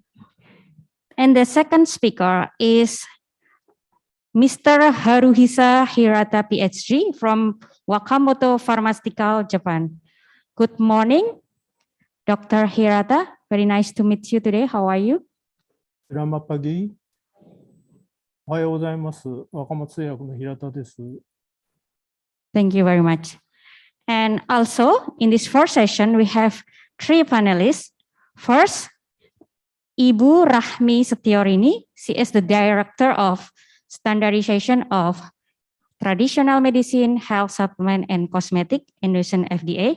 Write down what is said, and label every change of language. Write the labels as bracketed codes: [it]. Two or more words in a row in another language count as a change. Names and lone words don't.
[en] And the second speaker is Mr. Haruhisa Hirata, PhD from Wakamoto Pharmaceutical, Japan. Good morning, Dr. Hirata. Very nice to meet you today. How are you? [id] Selamat pagi. [ja] おはようございます。若松製薬の平田です。 [en] Thank you very much. And also, in this first session, we have 3 panelists. First, Ibu Rahmi Setiorini. She is the Director of Standardization of Traditional Medicine, Health Supplement, and Cosmetic, Indonesian FDA.